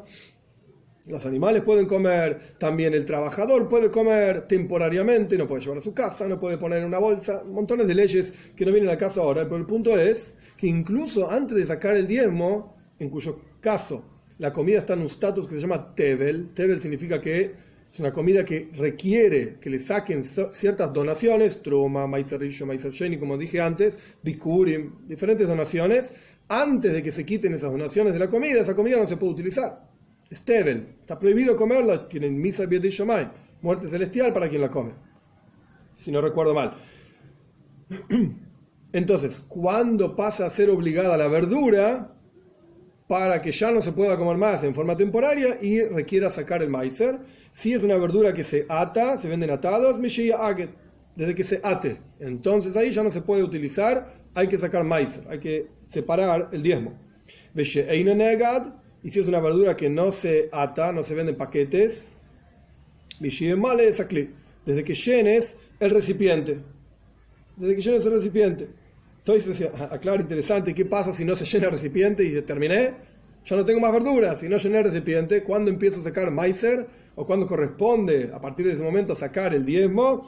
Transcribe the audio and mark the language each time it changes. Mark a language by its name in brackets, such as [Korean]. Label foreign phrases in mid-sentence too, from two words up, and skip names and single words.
[Spanish] Los animales pueden comer, también el trabajador puede comer temporariamente, no puede llevar a su casa, no puede poner en una bolsa, montones de leyes que no vienen al caso ahora, pero el punto es que incluso antes de sacar el diezmo, en cuyo caso la comida está en un estatus que se llama tevel significa que es una comida que requiere que le saquen ciertas donaciones, [Hebrew] תרומה, מעשר ראשון, מעשר שני, [Spanish] como dije antes, bikurim, diferentes donaciones, antes de que se quiten esas donaciones de la comida, esa comida no se puede utilizar. Es tevel, está prohibido comerla, tienen [Hebrew] מיתה בידי שמים, [Spanish] muerte celestial para quien la come, si no recuerdo mal. Entonces, cuando pasa a ser obligada la verdura, para que ya no se pueda comer más en forma temporaria y requiera sacar el maizer, si es una verdura que se ata, se venden atados, [Hebrew] משיאגד, [Spanish] desde que se ate, entonces ahí ya no se puede utilizar, hay que sacar maizer, hay que separar el diezmo. [Hebrew] ושאינו נאגד, [Spanish] y si es una verdura que no se ata, no se vende en paquetes, [Hebrew] משימלא את הכלי, [Spanish] desde que llenes el recipiente. Desde que llenes el recipiente. Entonces, aclaro, interesante, ¿qué pasa si no se llena el recipiente y terminé? Ya no tengo más verduras, si no llené el recipiente, ¿cuándo empiezo a sacar maizer? ¿O cuándo corresponde, a partir de ese momento, sacar el diezmo?